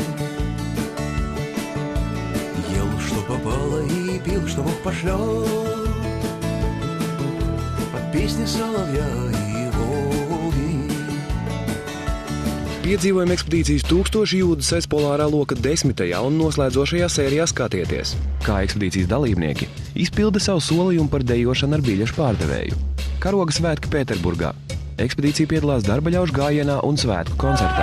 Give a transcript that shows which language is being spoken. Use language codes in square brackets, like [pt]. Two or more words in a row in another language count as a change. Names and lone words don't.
[ru] Ел, что попало, и пил, что Бог пошлет, под песни соловья и Волги. [lv] Piedzīvojam ekspedīcijas 1000 jūdzes aizpolārā loka 10. un noslēdzošajā sērijā Skatieties, kā ekspedīcijas dalībnieki izpilda savu solījumu par dejošanu ar biļešu pārdevēju. Karoga svētki Pēterburgā. Ekspedīcija piedalās darbaļaužu gājienā un svētku koncertā.